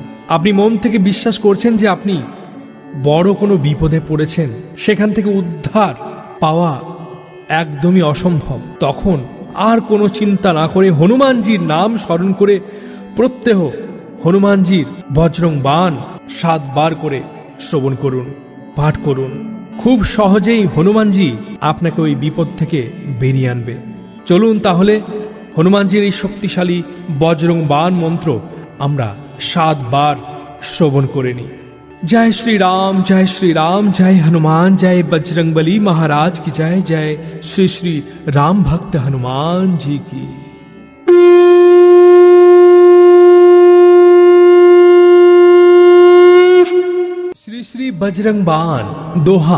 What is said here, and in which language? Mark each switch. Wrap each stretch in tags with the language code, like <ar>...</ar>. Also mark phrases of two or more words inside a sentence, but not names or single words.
<bn>আপনি মন থেকে বিশ্বাস করছেন যে আপনি বড় কোনো বিপদে পড়েছেন, সেখান থেকে উদ্ধার পাওয়া একদমই অসম্ভব, তখন আর কোনো চিন্তা না করে হনুমানজির নাম স্মরণ করে প্রত্যহ হনুমানজির বজরং বাণ 7 বার করে শ্রবণ করুন, পাঠ করুন। খুব সহজেই হনুমানজি আপনাকে ওই বিপদ থেকে বেরিয়ে আনবে। চলুন তাহলে হনুমানজির এই শক্তিশালী বজরং বাণ মন্ত্র আমরা 7 বার শ্রবণ করে নিই।</bn> <hi>जय श्री राम जय हनुमान, जय बजरंगबली महाराज की जय। जय श्री श्री राम भक्त हनुमान जी की। श्री श्री बजरंग बाण दोहा।</hi>